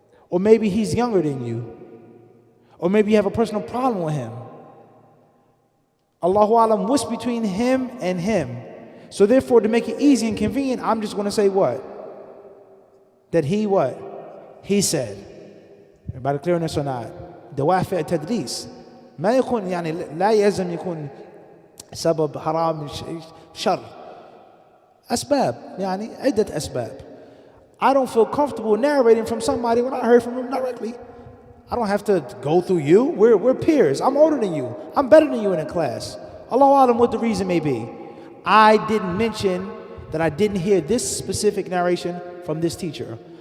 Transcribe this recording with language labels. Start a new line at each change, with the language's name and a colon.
English: Or maybe he's younger than you. Or maybe you have a personal problem with him. Allahu Alam, what's between him and him? So therefore, to make it easy and convenient, I'm just going to say what? That he what? He said. Everybody clear on this or not?
Arabic: دوافع التدليس ما يكون يعني لا يلزم يكون سبب حرام شر. أسباب يعني عدة أسباب.
English: I don't feel comfortable narrating from somebody when I heard from him directly. I don't have to go through you. We're peers. I'm older than you. I'm better than you in a class. Allahu Alam what the reason may be. I didn't mention that I didn't hear this specific narration from this teacher.